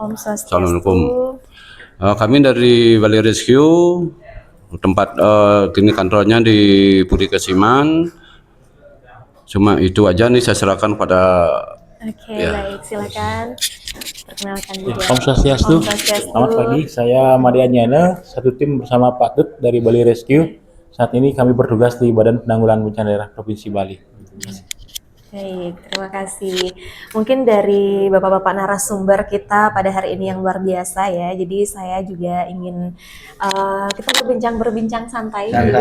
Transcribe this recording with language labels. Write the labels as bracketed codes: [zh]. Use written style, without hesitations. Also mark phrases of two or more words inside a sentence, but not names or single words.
[id] Om Swastiastu. Assalamualaikum. Kami dari Bali Rescue. Tempat kini kantornya di Budi Kesiman. Cuma itu aja nih, saya serahkan pada. Oke, baik, silakan perkenalkan juga. Om Swastiastu. Selamat pagi, saya Made Anjana, satu tim bersama Pak Tut dari Bali Rescue. Saat ini kami bertugas di Badan Penanggulangan Bencana Daerah Provinsi Bali. Baik, terima kasih. Mungkin dari bapak-bapak narasumber kita pada hari ini yang luar biasa ya. Jadi saya juga ingin kita berbincang santai dulu.